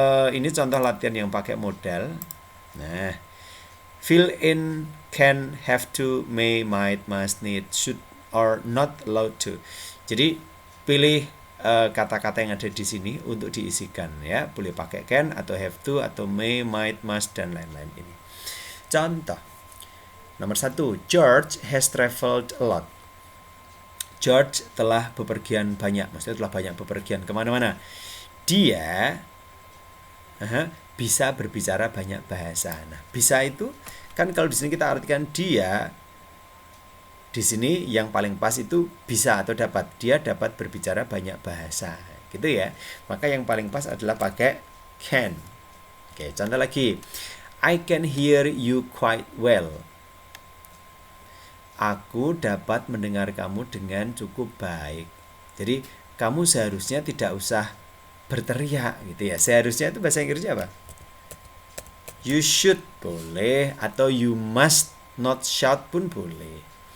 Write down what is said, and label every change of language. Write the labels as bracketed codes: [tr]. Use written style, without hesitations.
[id] Ini contoh latihan yang pakai modal. [en] Nah, fill in can, have to, may, might, must, need, should, or not allowed to. [id] Jadi pilih kata-kata yang ada di sini untuk diisikan ya. Boleh pakai can atau have to atau may, might, must, dan lain-lain ini. [en] Contoh nomor 1, George has traveled a lot. [id] George telah bepergian banyak, maksudnya telah banyak bepergian kemana-mana. Dia bisa berbicara banyak bahasa. Nah, bisa itu kan kalau di sini kita artikan dia, di sini yang paling pas itu bisa atau dapat. Dia dapat berbicara banyak bahasa, gitu ya. Maka yang paling pas adalah pakai can. Oke, contoh lagi. [en] I can hear you quite well. [id] Aku dapat mendengar kamu dengan cukup baik. Jadi kamu seharusnya tidak usah berteriak gitu ya. Seharusnya itu bahasa Inggrisnya apa? [en] You should [id] boleh, atau [en] you must not shout [id] pun boleh.